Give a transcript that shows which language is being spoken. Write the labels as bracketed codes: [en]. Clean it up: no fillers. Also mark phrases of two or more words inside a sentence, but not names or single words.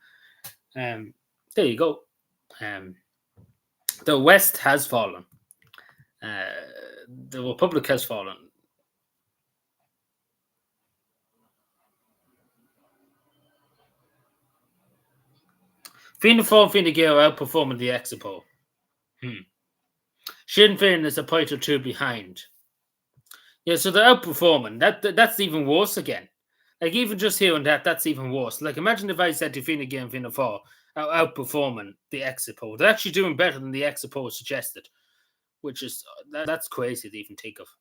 [en] There you go. The West has fallen. The Republic has fallen. Fianna Fáil, Fine Gael are outperforming the exit poll. Sinn Féin is a point or two behind. Yeah, so they're outperforming. That's even worse again. Like even just hearing that's even worse. Like imagine if I said to Fine Gael and Fianna Fáil are outperforming the exit poll. They're actually doing better than the exit poll suggested, which is that's crazy to even think of.